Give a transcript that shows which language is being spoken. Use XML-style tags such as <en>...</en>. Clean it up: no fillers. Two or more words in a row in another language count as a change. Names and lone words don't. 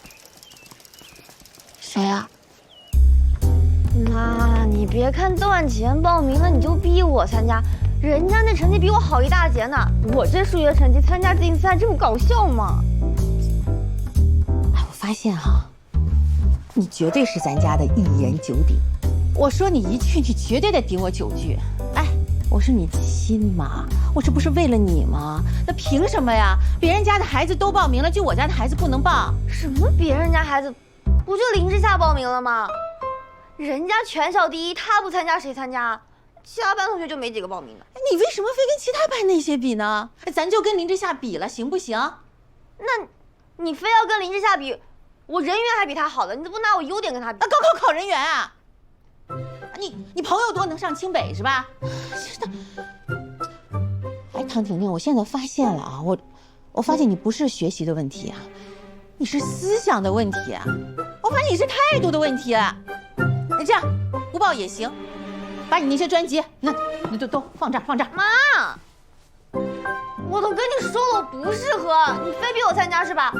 <zh>誰啊？媽，你別看段啟言報名了，你就逼我參加，人家那成績比我好一大截呢。我這數學成績參加競賽，這麼搞笑嗎？哎，我發現哈，你絕對是咱家的一言九鼎。我說你一句，你絕對得頂我9句。哎，我是你親媽，我這不是為了你嗎？那憑什麼呀？別人家的孩子都報名了，就我家的孩子不能報？什麼別人家孩子？不就林之夏報名了嗎？人家全校第一，他不參加誰參加？其他班同學就沒幾個報名的。你為什麼非跟其他班那些比呢？咱就跟林之夏比了，行不行？那，你非要跟林之夏比，我人緣還比他好的，你怎麼不拿我優點跟他比？高考考人緣啊？你朋友多能上清北是吧？哎，唐婷婷，我現在發現了啊，我發現你不是學習的問題啊，你是思想的問題啊，我發現你是態度的問題啊。那這樣不報也行，把你那些專輯那都放這兒。媽，我都跟你說了我不適合，你非逼我參加是吧？</zh>